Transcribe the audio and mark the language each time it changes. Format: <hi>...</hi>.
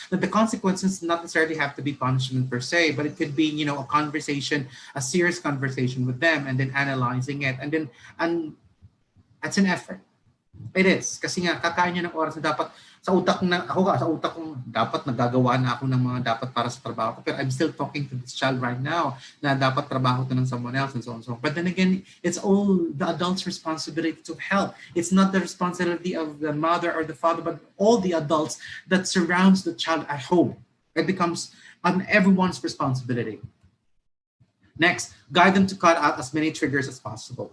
<en>But the consequences not necessarily have to be punishment per se, but it could be, a conversation, a serious conversation with them, and then analyzing it. And that's an effort. It is.</en> <tl>Kasi nga, kakain niya ng oras na dapat, sa utak ko, dapat nagagawa na ako ng mga dapat para sa trabaho ko.</tl> <en>Pero I'm still talking to this child right now</en> <tl>na dapat trabaho to ng</tl> <en>someone else and so on. But then again, it's all the adult's responsibility to help. It's not the responsibility of the mother or the father, but all the adults that surrounds the child at home. It becomes everyone's responsibility. Next, guide them to cut out as many triggers as possible.</en>